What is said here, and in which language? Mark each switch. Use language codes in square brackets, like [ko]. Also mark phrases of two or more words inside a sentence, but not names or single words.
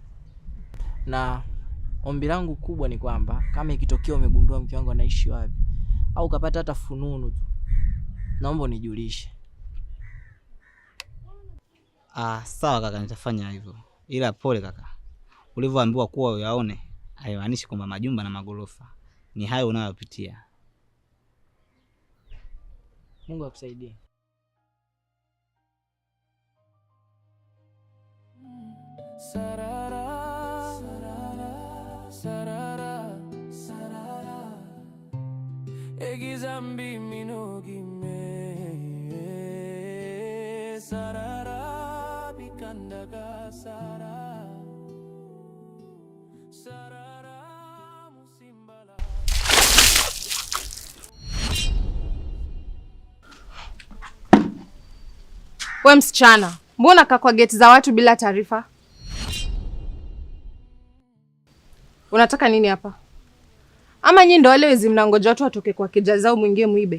[sw] Na ombi langu kubwa ni kwamba kama ikitokea umegundua mke wangu anaishi wapi au ukapata hata fununu tu, naomba unijulishe. Sawa kaka, nitafanya hivyo. Ila pole kaka. Ulivyoambiwa kuwa uyaone, haimaanishi kwamba majumba na magorofa ni hayo unayopitia. Mungu akusaidie. sarara, sarara, sarara, sarara. Egizambi minogime. Sarara bikandaga sara. Sarara musimbala. We msichana, mbona kaa kwa geti za watu bila taarifa? Unataka nini hapa? Ama nyinyi ndio wale wezi mnangoja watu watoke kwa keja zao mwingie muibe?